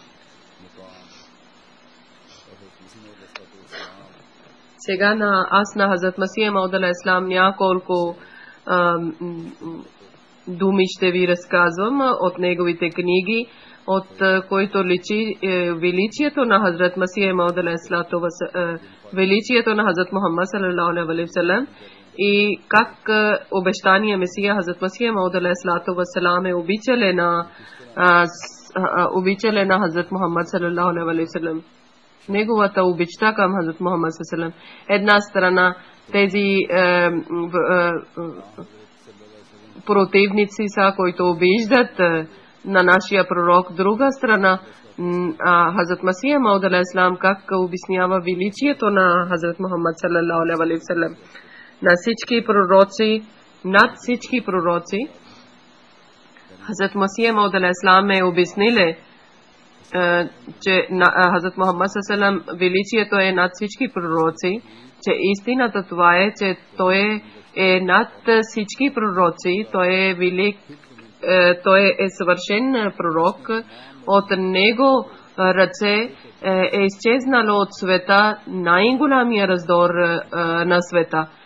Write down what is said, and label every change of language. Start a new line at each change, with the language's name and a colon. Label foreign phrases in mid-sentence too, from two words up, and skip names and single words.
Bulgarian: Сега на Хазрат Масих Мауд алейхиссалам няколко думи ще ви разказвам от неговите книги, от които личи величието на Хазрат Масих Мауд алейхиссалам, величието на Хазрат Мухаммад
Arabic: صلى الله عليه وسلم,
Bulgarian: и как обещания Месия Хазрат Масих Мауд алейхиссалам е обичале на Хазрат Мухаммад
Arabic: صلى الله عليه وسلم.
Bulgarian: Неговата обичта към Хазрат Мухаммад
Arabic: صلى الله عليه وسلم.
Bulgarian: Една страна тези противници са, които обиждат на нашия пророк. Друга страна, Хазрат Масия Мауд
Arabic: عليه السلام
Bulgarian: как обяснява величието на Хазрат Мухаммад
Arabic: صلى الله عليه وسلم.
Bulgarian: На всички пророци, над всички пророци, Хазрат Масия Мауд
Arabic: عليه السلام
Bulgarian: е обяснили, че Хазрат Мухаммад
Arabic: صلى الله عليه وسلم
Bulgarian: величието е над всички пророци, че истината това е, че той е над всички пророци, той е велик, той е съвършен пророк, от него ръце е изчезнало от света най-голямия раздор на света,